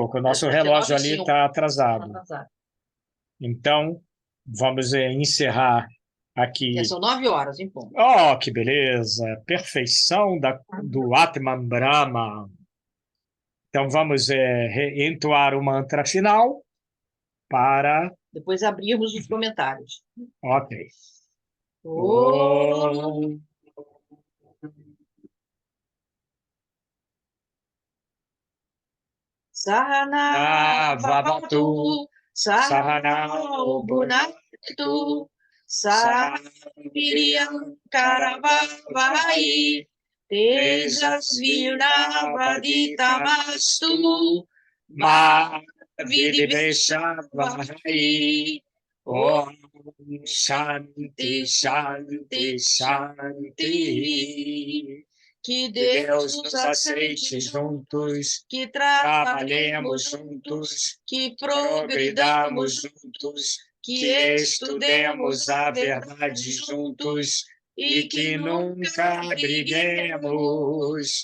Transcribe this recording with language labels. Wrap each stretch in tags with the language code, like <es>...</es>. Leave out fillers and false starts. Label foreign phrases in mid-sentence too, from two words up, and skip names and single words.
<pt>O nosso relógio ali está atrasado. Então, vamos encerrar aqui. São 9 horas, em ponto. Oh, que beleza! Perfeição do Atman Brahma. Então, vamos entoar o mantra final para... Depois abrirmos os comentários. Ok.</pt> <sa>Om. Sahana Vavatu, Sahana Bhunaktu, Sahaviriyam Karavavai, Tejasvinavaditamastu, Ma Vidiveshavahai. Om Shanti, Shanti, Shanti.</sa> <pt>Que Deus nos aceite juntos, que trabalhemos juntos, que progridamos juntos, que estudemos a verdade juntos e que nunca briguemos.</pt>